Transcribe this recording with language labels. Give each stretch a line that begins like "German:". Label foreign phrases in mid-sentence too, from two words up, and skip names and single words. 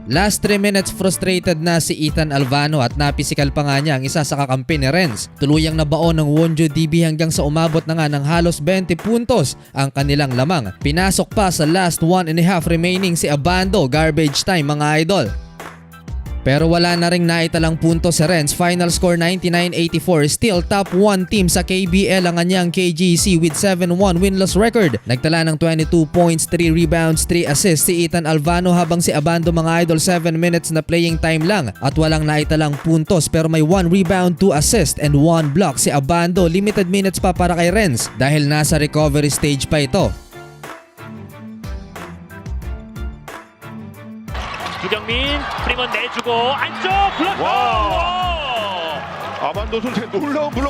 English: Last 3 minutes frustrated
Filipino: na si Ethan Alvano at napisikal pa nga niya ang isa sa kakampi ni Renz. Tuluyang nabaon ng Wonju DB hanggang sa umabot na nga ng halos 20 puntos ang kanilang lamang. Pinasok pa sa
English: last 1.5 remaining
Filipino: si Abando,
English: garbage time
Filipino: mga idol. Pero wala na ring naitalang punto si Renz.
English: Final score 99-84. Still top 1 team
Filipino: sa KBL ang Anyang KGC
English: with 7-1 win-loss record.
Filipino: Nagtala ng
English: 22 points, 3 rebounds, 3 assists
Filipino: si Ethan Alvano, habang si Abando mga idol
English: 7 minutes
Filipino: na
English: playing time
Filipino: lang at walang naitalang puntos, pero may
English: 1 rebound, 2 assist and 1 block
Filipino: si Abando.
English: Limited minutes
Filipino: pa para kay Renz dahil nasa
English: recovery stage
Filipino: pa ito.
Korean: 유경민 프리건 내주고 안쪽 블록. 아반도 선수의 놀라운 블록.